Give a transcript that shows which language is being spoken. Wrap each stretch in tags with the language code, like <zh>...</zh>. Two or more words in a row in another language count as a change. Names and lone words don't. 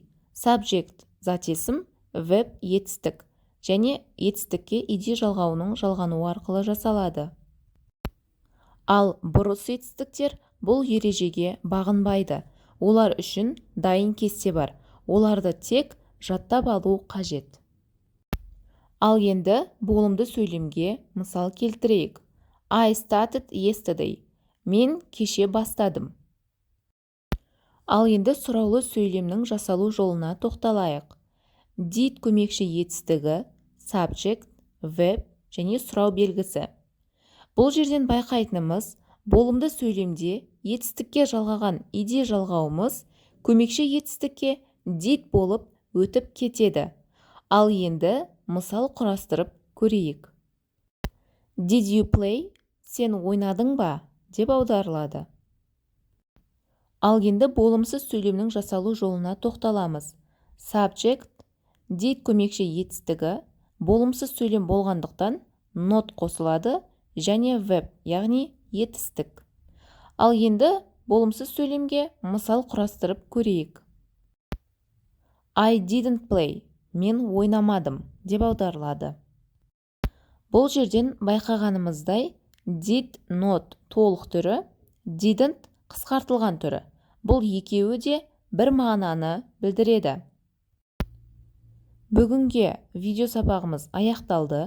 <kk>Subject зат есім, verb етістік және етістікке ed жалғауының жалғануы арқылы жасалады. Ал бұрыс етістіктер бұл ережеге бағынбайды. Олар үшін дайын кесте бар. Оларды тек жаттап алу қажет. Ал енді болымды сөйлемге мысал келтірейік.</kk> <en>I started yesterday.</en> <kk>Мен кеше бастадым. Ал енді сұраулы сөйлемнің жасалу жолына тоқталайық. Did көмекші етістігі, subject, verb және сұрау белгісі. Бұл жерден байқайтынымыз, болымды сөйлемде етістікке жалғаған ed жалғауымыз көмекші етістікке did болып өтіп кетеді. Ал енді мысал құрастырып көрейік.</kk> <en>Did you play?</en> <kk>Сен ойнадың ба? Деп аударылады. Ал енді болымсыз сөйлемнің жасалу жолына тоқталамыз. Subject, did көмекші етістігі, болымсыз сөйлем болғандықтан not қосылады және verb, яғни етістік. Ал енді болымсыз сөйлемге мысал құрастырып көрейік.</kk> <en>I didn't play.</en> <kk>Мен ойнамадым деп аударылады. Бұл жерден байқағанымыздай did not толық түрі, didn't қысқартылған түрі. Бұл екеуі де бір мағынаны білдіреді. Бүгінге видео сабағымыз аяқталды.</kk>